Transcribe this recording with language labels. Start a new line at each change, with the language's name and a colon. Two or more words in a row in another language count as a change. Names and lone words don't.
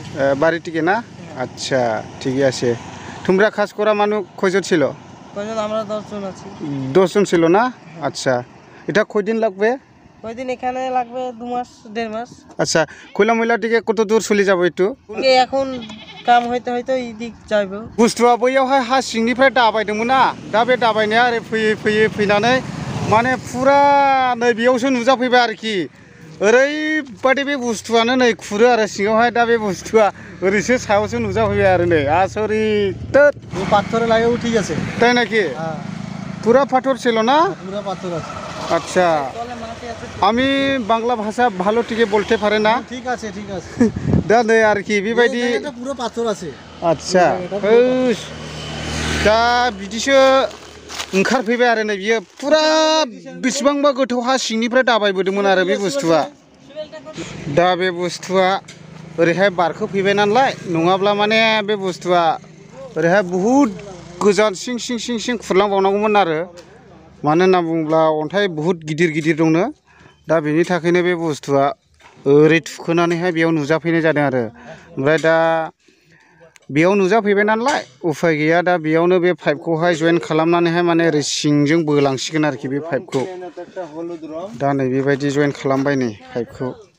Bangla: বাড়ি থেকে না আচ্ছা ঠিকই আছে তোমরা কাজ করা মানুষ কয়জন ছিল কয়জন আমরা 10 জন আছি 10 জন ছিল না আচ্ছা এটা কয়দিন লাগবে কয়দিন এখানে লাগবে 2 মাস 1.5 মাস আচ্ছা কইলা মইলা দিকে কত দূর চলে যাব একটু
Hindi: এখন काम होते होते
Bangla: ইদিক যাইবো
Bodo: बुस्थुआ बैयावहाय हा सिंनिफ्राय दाबायदोंमोन ना दा बे दाबायनाया ओरै फैयै फैयै फैनानै माने फुरा नै बेयावसो नुजाफैबाय आरोखि ओरैबादि बे बुस्थुआनो नै खुरो आरो सिङावहाय दा बे बुस्थुआ ओरैसो सायावसो नुजाफैबाय आरो नै आसरित
Hindi: वो पाथर लागे ठीक আছে
Bangla: তাই নাকি পুরা পাথর ছিল না পুরা পাথর আছে আচ্ছা আমি বাংলা ভাষা ভালো টিকে বলতে পারে না ঠিক আছে
Bodo: दा नै आरोखि बेबायदि
Bangla: এটা পুরো পাথর আছে
Bodo: आदसा दा बिदिसो ओंखारफैबाय आरो नै बियो पुरा बेसेबांबा गोथौ हा सिंनिफ्राय दाबायबोदोंमोन आरो बे बुस्थुआ दा बे बुस्थुआ ओरैहाय बारखोफैबाय नालाय नङाब्ला माने बे बुस्थुआ ओरैहाय बहुद गोजान सिं खुरलांबावनांगौमोन आरो मानो होनना बुङोब्ला अन्थाइ बहुद गिदिर गिदिर दंनो दा बेनि थाखायनो बे बुस्थुआ ओरै थुखोनानैहाय बेयाव नुजाफैनाय जादों आरो ओमफ्राय दा बेयाव नुजाफैबाय नालाय उफाय गैया दा बेयावनो बे पाइपखौहाय जइन खालामनानैहाय माने ओरै सिंजों बोलांसिगोन आरोखि बे पाइपखौ दा नै बेबायदि जइन खालामबाय नै पाइपखौ